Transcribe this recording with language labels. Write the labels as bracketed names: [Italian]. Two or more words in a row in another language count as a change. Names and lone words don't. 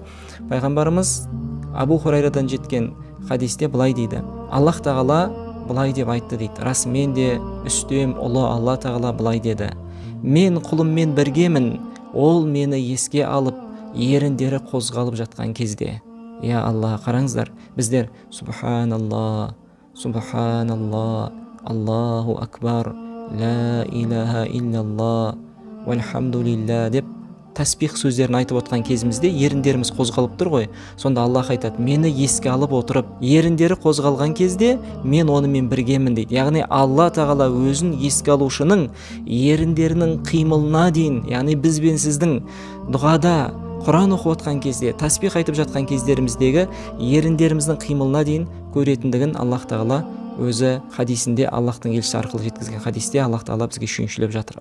[Kazakh] Пайғамбарымыз Абу Хурайрадан жеткен хадисте былай дейді: Аллах тағала былай деп айтты, дейді. Расымен де үстем ұлы Алла тағала былай деді: мен құлыммен біргемін, ол мені еске алып, еріндері қозғалып жатқан кезде. Я Алла, қараңыздар, біздер [Arabic] سبحان الله، سبحان الله, الله أكبر، لا إله إلا الله, [Kazakh] вальхамдулилля деп тәсбих сөздерін айтып отқан кезімізде еріндеріміз қозғалып тұр ғой. Сонда Аллах айтады: мені еске алып отырып, еріндері қозғалған кезде мен онымен біргемін, дейді. Яғни Алла тағала өзін еске алушының еріндерінің қимылына дейін, яғни біз бен сіздің дұғада, Құран оқып отқан кезде, тәсбих айтып жатқан кездеріміздегі еріндеріміздің қимылына дейін көретіндігін Аллах тағала өзі хадисінде, Аллахтың елшісі арқылы жеткізген хадисте Аллах тағала бізге шүйіншілеп жатыр.